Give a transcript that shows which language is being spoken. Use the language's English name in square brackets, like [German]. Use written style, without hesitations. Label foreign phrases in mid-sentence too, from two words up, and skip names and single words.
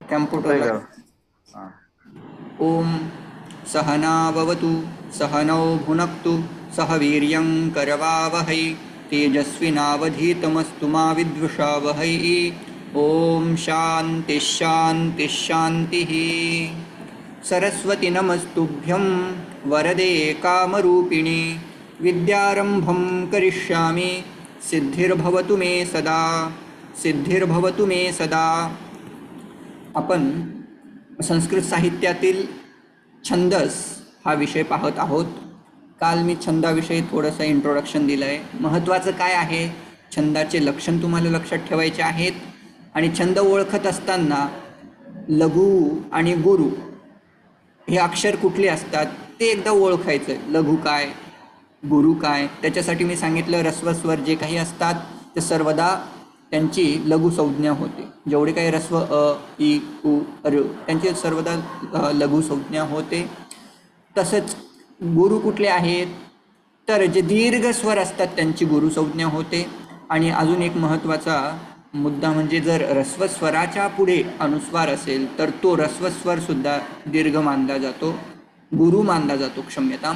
[Marathi] होतोय कॅम्प्युटरला. का? हा. [Sanskrit] ओम सहना भवतु सहनौ भुनक्तु सह वीर्यं करवावहै तेजस्विनावधीतमस्तु मा विद्विषावहै. ओम शांति शांति शांतिः. सरस्वती नमस्तुभ्यं वरदे कामरूपिणी विद्यारंभं करिष्यामि सिद्धिर्भवतु मे सदा सिद्धिर्भवतु मे सदा. [Marathi] आपण संस्कृत साहित्यातील छंदस हा विषय पाहत आहोत. काल मी छंदाविषयी थोडंसं इंट्रोडक्शन दिलं आहे. महत्त्वाचं काय आहे, छंदाचे लक्षण तुम्हाला लक्षात ठेवायचे आहेत. आणि छंद ओळखत असताना लघु आणि गुरु हे अक्षर कुठले असतात ते एकदा ओळखायचं. लघु काय, गुरु काय. त्याच्यासाठी मी सांगितलं ऱ्हस्व स्वर जे काही असतात ते सर्वदा त्यांची लघु संज्ञा होते. जेवढे काही ऱ्हस्व अ, इ, उ, ऋ त्यांची सर्वदा लघु संज्ञा होते. तसंच गुरु कुठले आहेत तर जे दीर्घ स्वर असतात त्यांची गुरु संज्ञा होते. आणि अजून एक महत्त्वाचा मुद्दा म्हणजे जर ऱ्हस्व स्वराच्या पुढे अनुस्वार असेल तर तो ऱ्हस्व स्वर सुद्धा दीर्घ मानला जातो, गुरु मानला जातो, क्षम्यताम.